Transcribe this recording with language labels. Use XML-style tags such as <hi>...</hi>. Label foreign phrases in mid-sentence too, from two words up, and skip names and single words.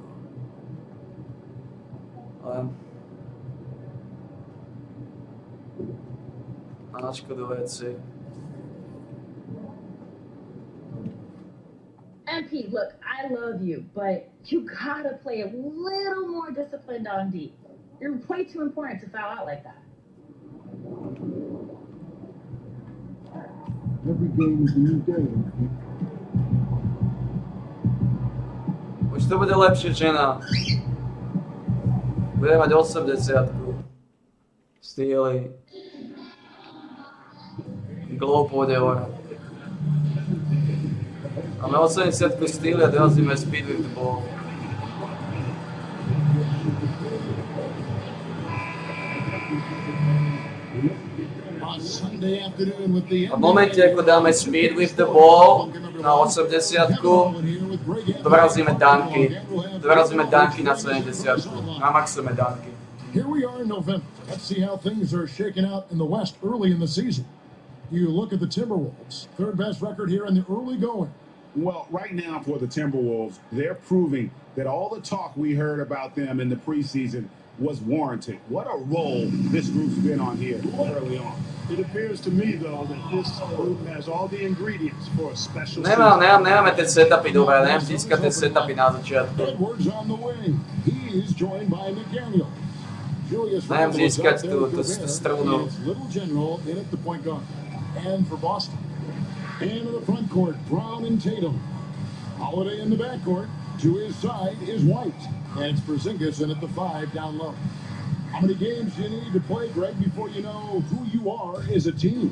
<sk>Ale na škodu veci.</sk> <en>MP, look, I love you, but you gotta play a little more disciplined on D. You're way too important to foul out like that. Every game is a new day.</en> <sk>Už to bude lepšie, žena. Bude mať 80-ku. Styly. Glow pôjde hore. Máme 80-ku styly a dorazíme</sk> <en>speed with the ball.</en> <sk>A v momente, ako dáme</sk> <en>speed with the ball</en> <sk>na 80-ku, dorazíme dunky. Dorazíme dunky na 70-ku. Namaxujeme dunky.</sk> <en>Here we are in November. Let's see how things are shaking out in the West early in the season. You look at the Timberwolves, third best record here in the early going. Well, right now for the Timberwolves, they're proving that all the talk we heard about them in the preseason was warranted. What a role this group's been on here early on. It appears to me, though, that this group has all the ingredients for a special</en> <sk>Nemáme tie setupy dobré, neviem získať tie setupy na začiatku.</sk> <en>Edwards on the wing. He's joined by McDaniel. Julius</en> <sk>Neviem</sk> <en>Randle is</en> <sk>získať</sk> <en>out there</en> <sk>tú</sk> <en>with Gobert,</en> <sk>strunu.</sk> <en>and it's Little General in at the point guard. And for Boston. And in the front court, Brown and Tatum. Holiday in the backcourt. To his side is White. And it's Porzingis in at the 5 down low. How many games do you need to play, Greg, before you know who you are as a team?</en>